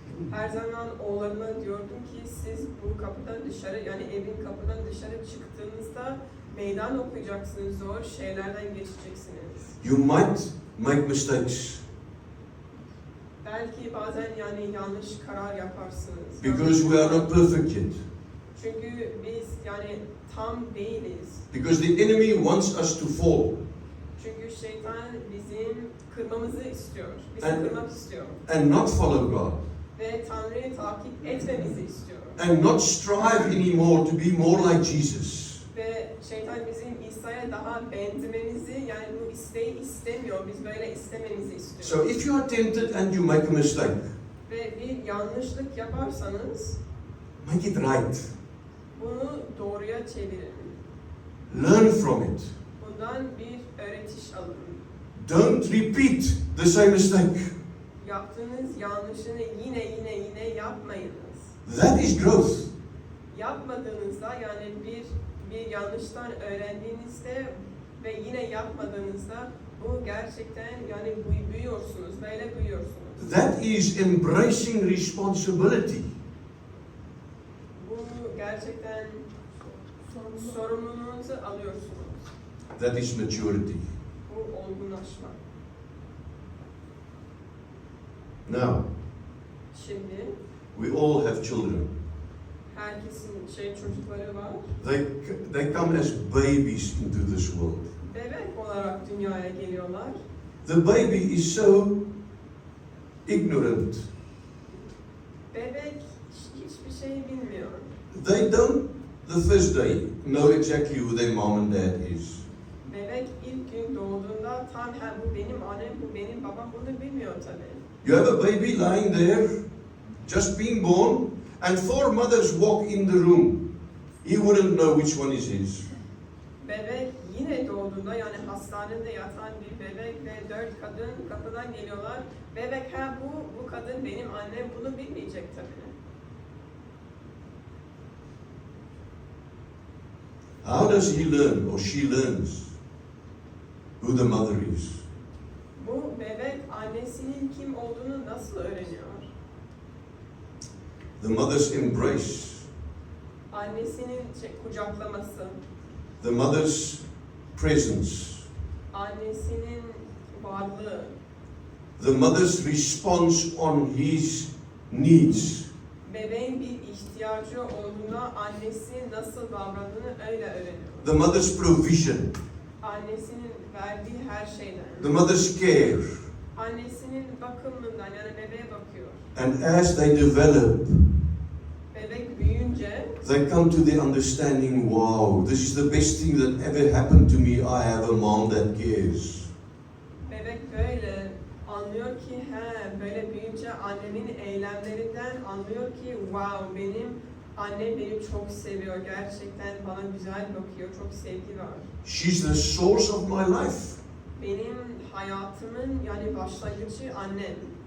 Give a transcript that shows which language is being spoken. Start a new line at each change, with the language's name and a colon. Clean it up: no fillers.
Turkish: Her zaman oğullarıma diyordum ki siz bu kapıdan dışarı, yani evin kapıdan dışarı çıktığınızda meydan okuyacaksınız, zor şeylerden geçeceksiniz.
English: You might make mistakes
Turkish: Belki bazen yani yanlış karar yaparsınız.
English: because we are not perfect yet.
Turkish: Çünkü biz yani tam değiliz.
English: Because the enemy wants us to fall
Turkish: Çünkü şeytan bizim kırmamızı istiyor. Bizi
English: And-
Turkish: kırmak istiyor.
English: and not follow God
Turkish: Ve Tanrı'yı takip etmemizi istiyor.
English: and not strive anymore to be more like Jesus.
Turkish: Ve şeytan bizim İsa'ya daha benzememizi, yani bu isteği istemiyor. Biz böyle istememizi istiyor.
English: So if you are tempted and you make a mistake,
Turkish: Ve bir yanlışlık yaparsanız
English: make it right.
Turkish: bunu doğruya çevirin.
English: Learn from it.
Turkish: Bundan bir öğretiş alın.
English: Don't repeat the same mistake.
Turkish: Yaptığınız yanlışını yine yapmayınız.
English: That is growth.
Turkish: Yapmadığınızda, yani bir yanlıştan öğrendiğinizde ve yine yapmadığınızda bu gerçekten yani büyüyorsunuz, böyle büyüyorsunuz.
English: That is embracing responsibility.
Turkish: Bu gerçekten sorumluluğunuzu alıyorsunuz.
English: That is maturity.
Turkish: Bu olgunlaşma.
English: Now,
Turkish: Şimdi
English: we all have children.
Turkish: herkesin çocukları var.
English: They come as babies into this world.
Turkish: Bebek olarak dünyaya geliyorlar.
English: The baby is so ignorant.
Turkish: Bebek hiçbir şey bilmiyor.
English: They don't, the first day, know exactly who their mom and dad is.
Turkish: Bebek ilk gün doğduğunda tam bu benim annem, bu benim babam, bunu bilmiyor tabii.
English: You have a baby lying there, just being born, and 4 mothers walk in the room. He wouldn't know which one is his.
Turkish: Bebek yine doğduğunda, yani hastanede yatan bir bebek ve 4 kadın kapıdan geliyorlar. Bebek bu kadın benim annem, bunu bilmeyecek tabii.
English: How does he learn, or she learns, who the mother is?
Turkish: Bu bebek annesinin kim olduğunu nasıl öğreniyor?
English: The mother's embrace,
Turkish: Annesinin kucaklaması,
English: the mother's presence,
Turkish: annesinin varlığı,
English: the mother's response on his needs.
Turkish: bebeğin bir ihtiyacı olduğunda annesi nasıl davrandığını öyle öğreniyor.
English: The mother's provision,
Turkish: Annesinin verdiği her şeyden,
English: the mother's care.
Turkish: annesinin bakımından, yani bebeğe bakıyor.
English: And as they develop,
Turkish: Bebek büyüyünce
English: they come to the understanding, wow, this is the best thing that ever happened to me. I have a mom that cares.
Turkish: bebek böyle anlıyor ki böyle büyüyünce annemin eylemlerinden anlıyor ki wow, benim annem beni çok seviyor, gerçekten bana güzel bakıyor, çok sevgi var.
English: She's the source of my life.
Turkish: Benim hayatımın yani başlangıcı annem.